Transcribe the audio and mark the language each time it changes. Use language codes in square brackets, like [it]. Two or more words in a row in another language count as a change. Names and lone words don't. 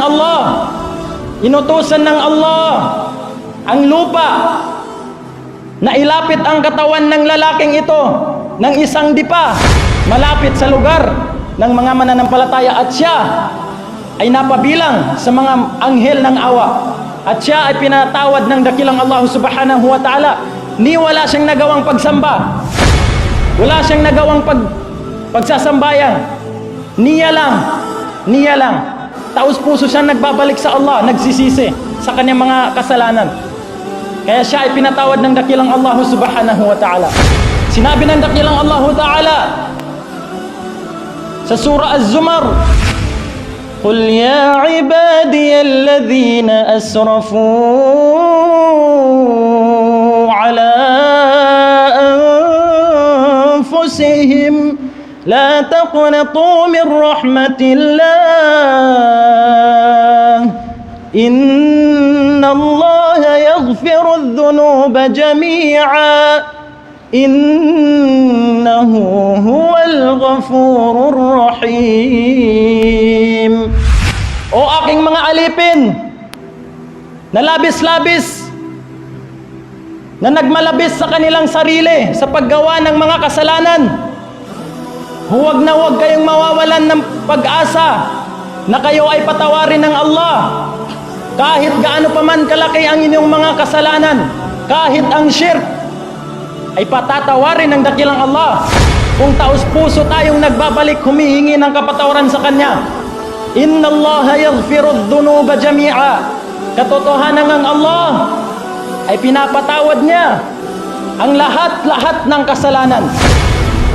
[tl] Allah, inutusan ng Allah ang lupa na ilapit ang katawan ng lalaking ito ng isang dipa malapit sa lugar ng mga mananampalataya, at siya ay napabilang sa mga anghel ng awa, at siya ay pinatawad ng dakilang Allah [ar] سبحانه وتعالى. [tl] Ni wala siyang nagawang pagsamba, wala siyang nagawang pagsasambayan, niya lang taos-puso siyang nagbabalik sa Allah, nagsisisi sa kanyang mga kasalanan. Kaya siya ay pinatawad ng dakilang Allah [ar] سبحانه وتعالى. [tl] Sinabi ng dakilang Allah ta'ala sa surah Az-Zumar, [ar] قُلْ يَا عِبَادِيَ الَّذِينَ أَسْرَفُوا عَلَىٰ أَنفُسِهِمْ لَا تَقْنَطُوا مِنْ رَحْمَةِ اللَّهِ إِنَّ اللَّهَ يَغْفِرُ الذُّنُوبَ جَمِيعًا إِنَّهُ هُوَ الْغَفُورُ الرَّحِيمُ. [tl] O aking mga alipin na labis-labis, na nagmalabis sa kanilang sarili sa paggawa ng mga kasalanan, huwag na huwag kayong mawawalan ng pag-asa na kayo ay patawarin ng Allah. Kahit gaano pa man kalaki ang inyong mga kasalanan, kahit ang shirk, ay patatawarin ng dakilang Allah kung taos puso tayong nagbabalik humihingi ng kapatawaran sa Kanya. [ar] إن الله يغفر الذنوب جميعا. [tl] Katotohanan ng Allah ay pinapatawad niya ang lahat-lahat ng kasalanan.